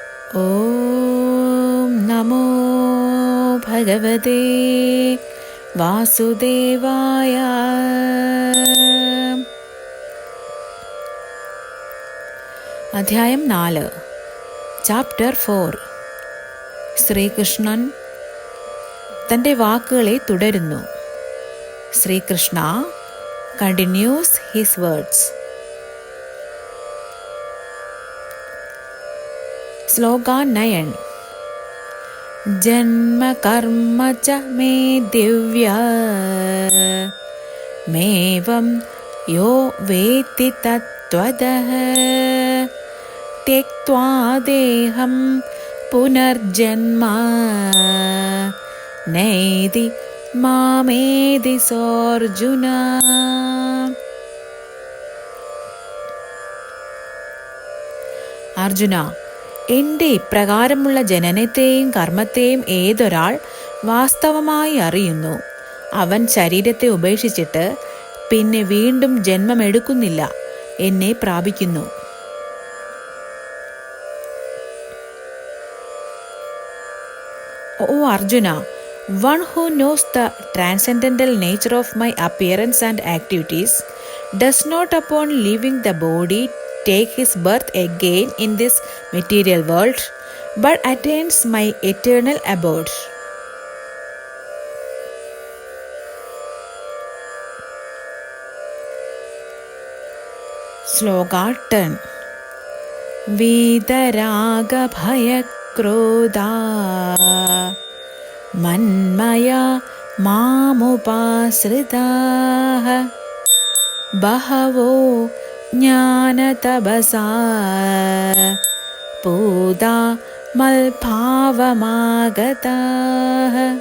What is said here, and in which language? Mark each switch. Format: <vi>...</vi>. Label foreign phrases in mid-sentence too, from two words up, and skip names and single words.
<sa>ഓം നമോ ഭഗവതേ വാസുദേവായ.</sa> <ml>അധ്യായം 4, ചാപ്റ്റർ 4. ശ്രീകൃഷ്ണൻ തൻ്റെ വാക്കുകളെ തുടരുന്നു.</ml> <en>ശ്രീകൃഷ്ണ continues his words.</en> <ml>ശ്ലോക 9.</ml> <sa>ജന്മ കർമ്മ ച മേ ദിവ്യ മേവം യോ വേത്തി തത്വതഃ ത്യക്ത്വാ ദേഹം പുനർജന്മ നൈതി മാമേതി സോർജുന.</sa> <ml>അർജുന, എൻ്റെ ഇപ്രകാരമുള്ള ജനനത്തെയും കർമ്മത്തെയും ഏതൊരാൾ വാസ്തവമായി അറിയുന്നു, അവൻ ശരീരത്തെ ഉപേക്ഷിച്ചിട്ട് പിന്നെ വീണ്ടും ജന്മമെടുക്കുന്നില്ല, എന്നെ പ്രാപിക്കുന്നു.</ml> <en>ഓ അർജുന, one who knows the transcendental nature of my appearance and activities does not upon leaving the body take his birth again in this material world, but attains my eternal abode. Sloka 10.</en> <sa>Vidaraga bhaya krodha മന്മയാ മാമുപാശ്രിതാഃ ബഹവോ ജ്ഞാനതപസാ പൂതാ മൽഭാവമാഗതാഃ.</sa>